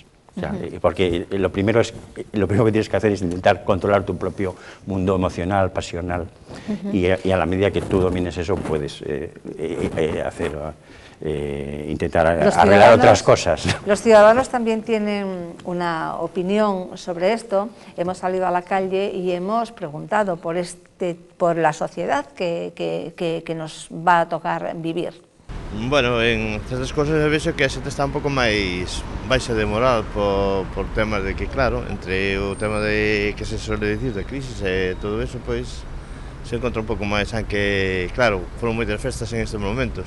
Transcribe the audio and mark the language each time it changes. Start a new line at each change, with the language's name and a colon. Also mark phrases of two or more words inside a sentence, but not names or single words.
Spanish: O sea, porque lo primero que tienes que hacer es intentar controlar tu propio mundo emocional, pasional, y a la medida que tú domines eso puedes intentar arreglar otras cosas. Los ciudadanos también tienen una opinión sobre esto. Hemos salido a la calle y hemos preguntado por la sociedad que nos va a tocar vivir.
Galician: Bueno, en certas cosas eu vexo que a xente está un pouco máis baixa de moral por temas de que, claro, entre o tema de que se suele dicir da crisis e todo eso, pois se encontra un pouco máis, aunque, claro, foron moitas festas en estes momentos.